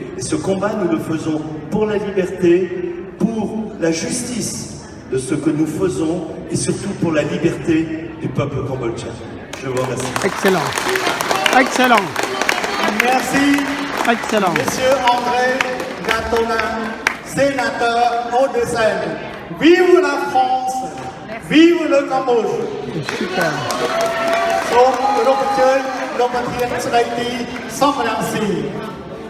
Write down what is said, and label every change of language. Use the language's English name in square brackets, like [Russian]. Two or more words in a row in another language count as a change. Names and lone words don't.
[French] Et ce combat, nous le faisons pour la liberté, pour la justice de ce que nous faisons et surtout pour la liberté du peuple cambodgien. Je vous remercie. Excellent. Excellent. Merci. Excellent. Monsieur André Gatonin, sénateur Hauts-de-Seine. Vive la France, vive le Cambodge. Super. [Khmer] សូមគោរពអញ្ជើញលោកប្រធានស្ដីទីសំរងស៊ី